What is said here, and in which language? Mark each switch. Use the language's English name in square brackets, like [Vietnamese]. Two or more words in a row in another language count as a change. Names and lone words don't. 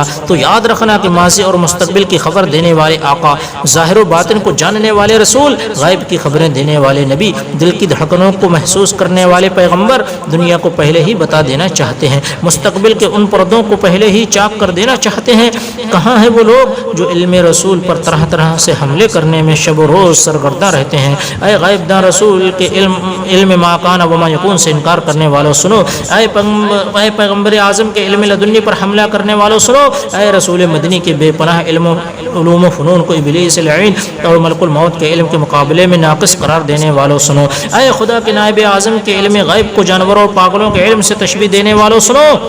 [Urdu] تو یاد رکھنا کہ ماضی اور مستقبل کی خبر دینے والے آقا، ظاہر و باطن کو جاننے والے رسول، غیب کی خبریں دینے والے نبی، دل کی دھڑکنوں کو محسوس کرنے والے پیغمبر دنیا کو پہلے ہی بتا دینا چاہتے ہیں، مستقبل کے ان پردوں کو پہلے ہی چاک کر دینا چاہتے ہیں۔ کہاں ہیں وہ لوگ جو علم رسول پر طرح طرح سے حملے کرنے میں شب و روز سرگردہ رہتے ہیں؟ اے غیب داں رسول کے علم [Arabic] ما کان و ما یکون [Urdu] سے انکار کرنے والوں سنو، اے پیغمبر اعظم کے علم لدنی پر حملہ کرنے والوں سنو، اے رسول مدنی کے بے پناہ علوم و فنون کو ابلیس لعین اور ملک الموت کے علم کے مقابلے میں ناقص قرار دینے والوں سنو، اے خدا کے نائب اعظم کے علم غیب کو جانوروں اور پاگلوں کے علم سے تشبیہ دینے والوں سنو،